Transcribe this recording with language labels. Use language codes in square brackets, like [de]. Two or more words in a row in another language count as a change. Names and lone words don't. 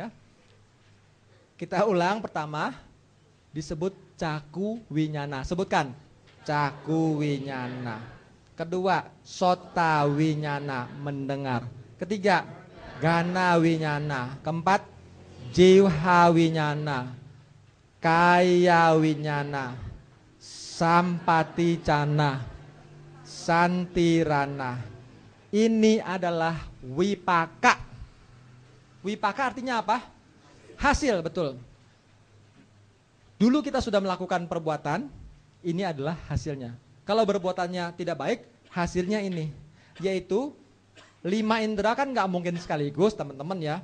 [id] Kita ulang pertama. Disebut [pi] caku winyana. [id] Sebutkan. [pi] Caku winyana. [id] Kedua, [pi] sota winyana, [id] mendengar. [pi] Ketiga, gana winyana. Keempat, Jiwa winyana, kaya winyana, sampati cana, santirana. [id] Ini adalah wipaka. Wipaka artinya apa? Hasil, betul. Dulu kita sudah melakukan perbuatan, ini adalah hasilnya. Kalau perbuatannya tidak baik, hasilnya ini. Yaitu 5 indera kan nggak mungkin sekaligus, teman-teman ya.